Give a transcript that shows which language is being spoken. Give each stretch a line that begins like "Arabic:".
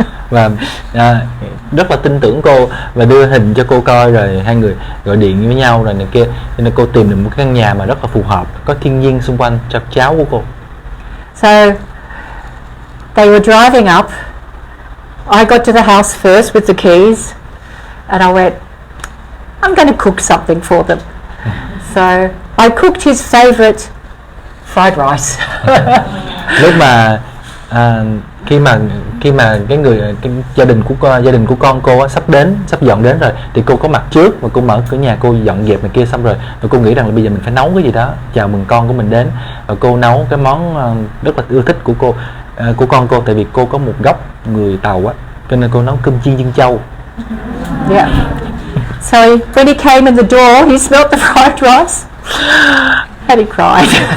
Vietnamese: Và rất là tin tưởng cô và đưa hình cho cô coi, rồi hai người gọi điện với nhau rồi này kia, cho nên cô tìm được một căn nhà mà rất là phù hợp, có thiên nhiên xung quanh cho cháu của cô.
English: So they were driving up. I got to the house first with the keys, and I went, I'm going to cook something for them. So I cooked his favorite fried rice.
Vietnamese: Lúc mà khi mà cái gia đình của con cô á, sắp dọn đến rồi thì cô có mặt trước và cô mở cửa nhà, cô dọn dẹp này kia xong rồi cô nghĩ rằng là bây giờ mình phải nấu cái gì đó chào mừng con của mình đến, và cô nấu cái món rất là ưa thích của con cô, tại vì cô có một gốc người Tàu á, cho nên cô nấu cơm chiên chân châu. Yeah.
English: So when he came in the door, he smelled the fried rice and he cried.